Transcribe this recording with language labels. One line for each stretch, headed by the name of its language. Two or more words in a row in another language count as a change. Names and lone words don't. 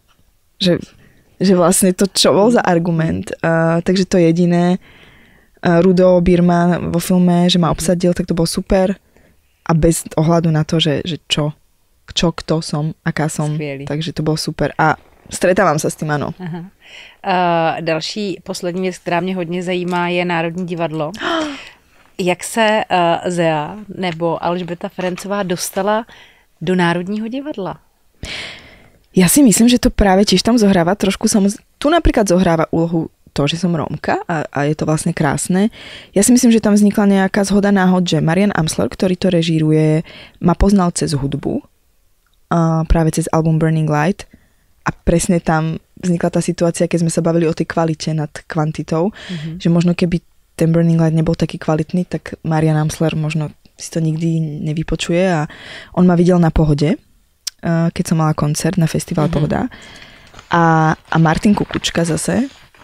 Slovak: Že vlastne to čo bol za argument. Takže to jediné. Rudo Birma vo filme, že ma obsadil, tak to bol super. A bez ohľadu na to, že čo, kto som, aká som.
Czech: Skvělý.
Slovak: Takže to bolo super. A stretávam sa s tým, áno.
Czech: Další, poslední věc, která mě hodně zajímá, je Národní divadlo. Jak se Zea nebo Alžbeta Ferencová dostala do Národního divadla?
Slovak: Ja si myslím, že to práve tiež tam zohráva trošku. Tu napríklad zohráva úlohu to, že som Rómka a je to vlastne krásne. Ja si myslím, že tam vznikla nejaká zhoda náhod, že Marian Amsler, ktorý to režíruje, ma poznal cez hudbu, práve cez album Burning Light a presne tam vznikla tá situácia, keď sme sa bavili o tej kvalite nad kvantitou, že možno keby ten Burning Light nebol taký kvalitný, tak Marian Amsler možno si to nikdy nevypočuje a on ma videl na Pohode, keď som mala koncert na festival Pohoda a Martin Kukučka zase